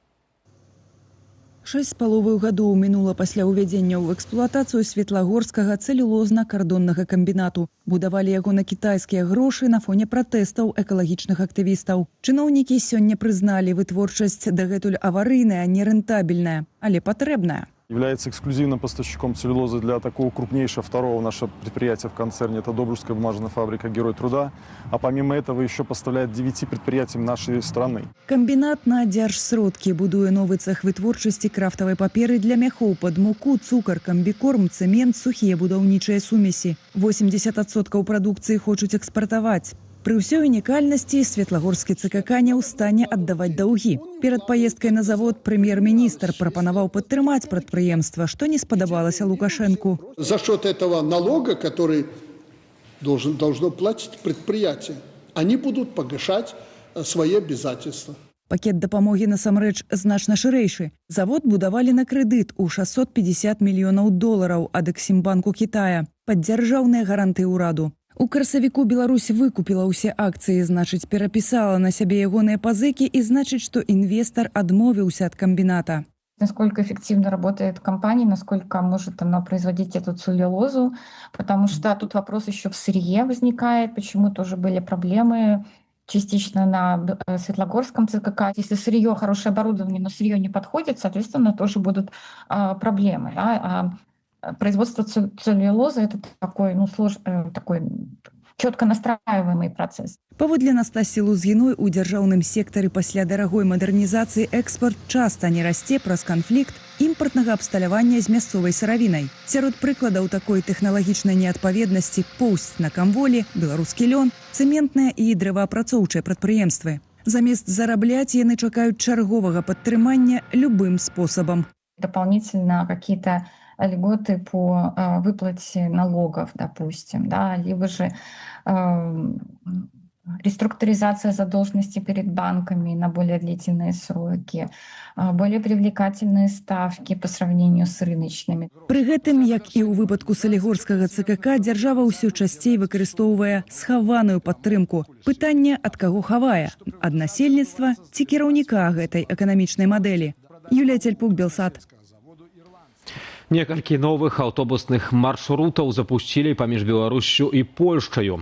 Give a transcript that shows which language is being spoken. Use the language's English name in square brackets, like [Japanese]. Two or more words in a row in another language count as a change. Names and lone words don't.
[Belarusian] 6,5 гадоў мінула пасля ўвядзення ў эксплуатацыю Светлагорскага цэлюлозна-кардоннага камбінату. Будавалі яго на кітайскія грошы на фоне пратэстаў экалагічных актывістаў. Чыноўнікі сёння прызналі, вытворчасць дагэтуль аварыйная, нерэнтабельная, але патрэбная. [Russian] Является эксклюзивным поставщиком целлюлозы для такого крупнейшего второго нашего предприятия в концерне. Это Добружская бумажная фабрика «Герой труда». А помимо этого еще поставляет 9 предприятиям нашей страны. [Belarusian] Комбинат на дзяржсродкі будуе новый цех вытворчасці крафтавай паперы для мяхоў пад муку, цукар, камбікорм, цэмент, сухія будаўнічыя сумесі. 80% прадукцыі хочуць экспартаваць. Пры ўсёй унікальнасці Светлагорскі ЦКК не ў стане аддаваць даўгі. Перад паездкай на завод прэм'ер-міністр прапанаваў падтрымаць прадпрыемства, што не спадабалася Лукашенку. [Russian] За счет этого налога, который должно платить предприятие, они будут погашать свои обязательства. [Belarusian] Пакет дапамогі насамрэч значна шырэйшы. Завод будавалі на крэдыт у $650 мільёнаў ад Эксімбанку Китая пад дзяржаўныя гарантыі ўраду. У красавіку Беларусь выкупіла ўсе акцыі, значыць, перапісала на сябе ягоныя пазыкі і значыць, што інвестор адмовіўся ад комбината. [Russian] Насколько эффективно работает компания, насколько может она производить эту целлюлозу, потому что тут вопрос еще в сырье возникает, почему тоже были проблемы частично на Светлогорском ЦКК. Если сырье, хорошее оборудование, но сырье не подходит, соответственно, тоже будут проблемы. Да? Производство целлюлозы – это такой, такой четко настраиваемый процесс. [Belarusian] Паводле Настасі Лузгіной, у дзяржаўным сектары пасля дарагой мадэрнізацыі экспорт часта не расце праз канфлікт імпартнага абсталявання з мясцовай сыравінай. Сярод прыкладаў такой тэхналагічнай неадпаведнасці поўсць на камволі, беларускі лён, цэментныя і дрэваапрацоўчыя прадпрыемствы. Замест зарабляць яны чакаюць чарговага падтрымання любым спосабам. [Russian] Дополнительно какие-то льготы по выплате налогов, допустим, да, либо же реструктуризация задолженности перед банками на более длительные сроки, более привлекательные ставки по сравнению с рыночными. [Belarusian] Пры гэтым, як і ў выпадку Салігорскага ЦКК, дзяржава ўсё часцей выкарыстоўвае схаваную падтрымку. Пытанне, ад каго хавае? Ад насельніцтва ці кіраўніка гэтай эканамічнай мадэлі? Юлія Цяльпук, Белсат. Некалькі новых аўтобусных маршрутаў запусцілі паміж Беларуссю і Польшчаю.